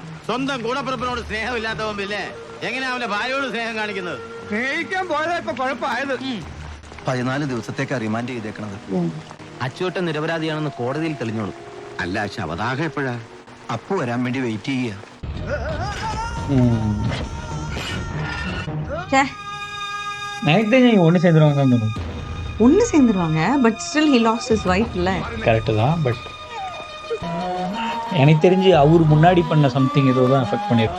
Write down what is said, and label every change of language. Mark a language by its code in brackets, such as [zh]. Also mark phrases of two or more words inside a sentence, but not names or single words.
[ml] സ്വന്തം കൂടപ്പിറപ്പിനോട് സ്നേഹമില്ലാത്തവൻ പിന്നെ എങ്ങനെയാ അവന്റെ ഭാര്യയോട് സ്നേഹം കാണിക്കുന്നത്? സ്നേഹിക്കാൻ പോയതാ ഇപ്പൊ കുഴപ്പമായത്. 14 ദിവസത്തേക്ക് റിമാൻഡ് ചെയ്തേക്കണത്. അച്ചുവട്ടൻ നിരപരാധിയാണെന്ന് കോടതിയിൽ തെളിഞ്ഞോളൂ. അല്ല, ശവദാഹം എപ്പോഴാ? അപ്പു വരാൻ വേണ്ടി വെയിറ്റ് ചെയ്യുക. [ta] நைட் தான் ஒன்று சேர்ந்துருவாங்க தான் தோணும். ஒன்று சேர்ந்துருவாங்க. [en] but still he lost his wife [ta] இல்ல. கரெக்டு தான். பட் எனக்கு தெரிஞ்சு அவர் முன்னாடி பண்ண சம்திங் ஏதோ தான் எஃபெக்ட் பண்ணியிருக்கும்.